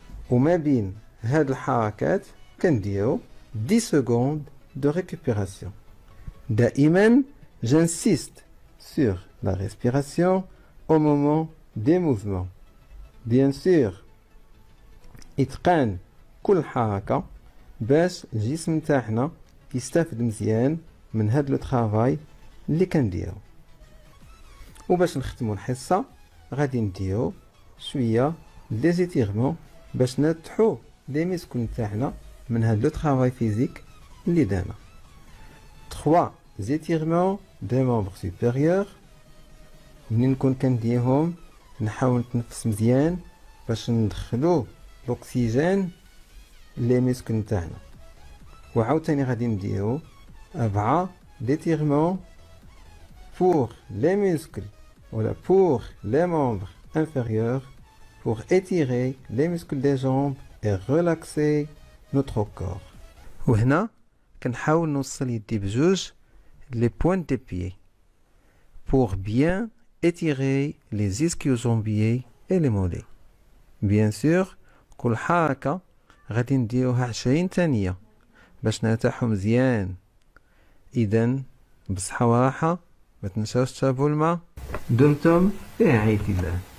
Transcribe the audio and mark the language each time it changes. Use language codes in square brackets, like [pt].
[ar] وما بين هاد الحركات كنديرو [fr] 10 secondes de récupération. دائما j'insiste sur la respiration au moment des mouvements. Bien sûr, [ar] اتقان كل حركة باش الجسم تاعنا يستافد مزيان من هاد لو طرافاي اللي كنديرو. وباش نختمو الحصة غادي نديرو شوية دي زيتيغمون باش نتحو لي ميسكل تاعنا من هاد لو طرافاي فيزيك اللي دانا. 3 زيتيغمون دي ممبر سوبيريور. منين نكون كنديرهم نحاول نتنفس مزيان باش ندخلو الاكسجين لي ميسكل تاعنا. وعاوتاني غادي نديرو [fr] 4 d'étirement pour les muscles ou pour les membres inférieurs pour étirer les muscles des jambes et relaxer notre corps. [ar] وهنا كنحاول نوصل يدي بجوج [fr] les pointes des pieds pour bien étirer les ischio-jambiers et les mollets. Bien sûr [ar] كل حركة غادي نديروها 20 ثانية باش نرتاحو مزيان. إذن بصحة وراحة، ما تنساوش تشربوا الماء. دمتم في رعاية الله.